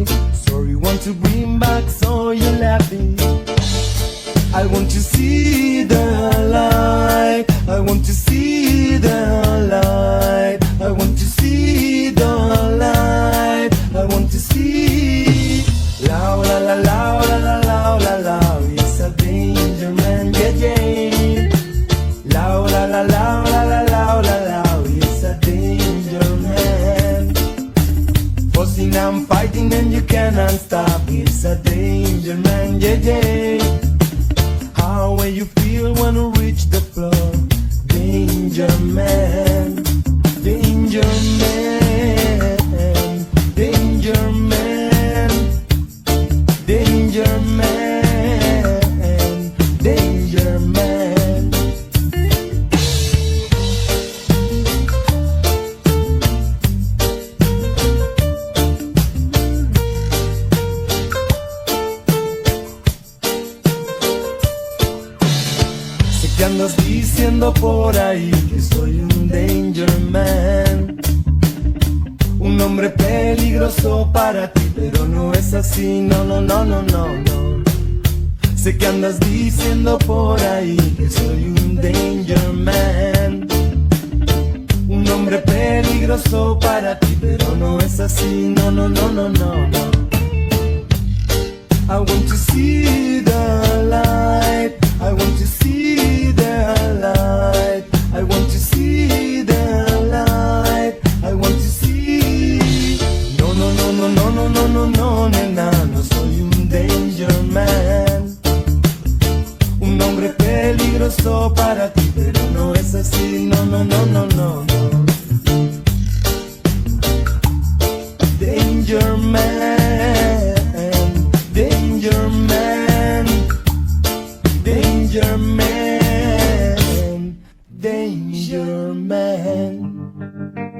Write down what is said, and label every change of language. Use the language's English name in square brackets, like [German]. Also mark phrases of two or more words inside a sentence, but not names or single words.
[English] Sorry want to bring back, so you're laughing. I want to see the light. I want to see the light. I want to see the light. I want to see. Loud, la la loud, la la loud, la loud, he's a danger man, yeah yeah. Loud, la la loud, la la loud, la loud, he's a danger man. Fussing and fighting and you cannot stop. He's a danger man, yeah yeah. How will you feel when you reach the floor? Danger man, danger man, danger man, danger man, danger man. [Spanish] Sé que andas diciendo por ahí que soy un [English] danger man, [Spanish] un hombre peligroso para ti, pero no es así, no, no, no, no, no, no. Sé que andas diciendo por ahí que soy un [English] danger man, [Spanish] un hombre peligroso para ti, pero no es así, no, no, no, no, no, no. [English] I want to see the light. I want to see the light. I want to see the light. I want to see. [Spanish] No, no, no, no, no, no, no, no, no, nena, no soy un [English] danger man, [Spanish] un hombre peligroso para ti, pero no es así, no, no, no, no, no, no. [English] Danger man, danger man, danger man, danger man.